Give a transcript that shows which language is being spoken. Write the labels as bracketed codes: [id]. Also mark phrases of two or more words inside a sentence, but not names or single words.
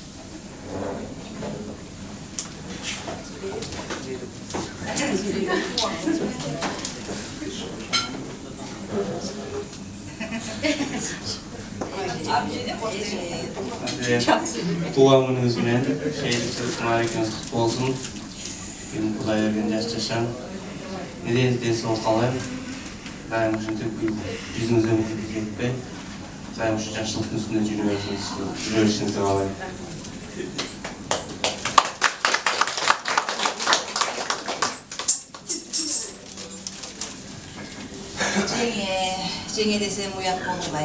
[kk] Туған күніңіз менен шейілсіз мәрекеңіз құтты болсын. Мен Құдай берген жас жашам. Неден денсаулық қалаймын. [ky] Дайым ушинтип жүзүңүздөн өтүп кетпей, дайым ушу жакшылыктын үстүнөн жүрө беришиңизди каалайм. Жеңе десем уят болбай.